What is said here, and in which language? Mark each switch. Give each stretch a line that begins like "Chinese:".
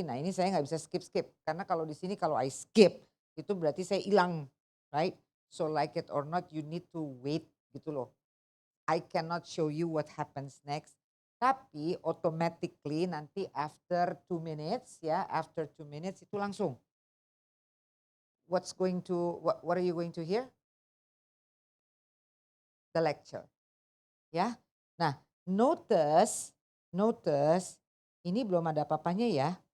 Indonesian: Nah ini saya nggak bisa skip-skip, karena kalau di sini kalau
English: I skip,
Indonesian: itu berarti saya hilang,
English: right? So like it or not, you need to wait,
Indonesian: gitu loh.
English: I cannot show you what happens next. Tapi automatically nanti after 2 minutes, ya, after 2 minutes
Indonesian: itu langsung.
English: What are you going to hear? The lecture. Ya.
Indonesian: Nah, notice ini belum ada apa-apanya ya.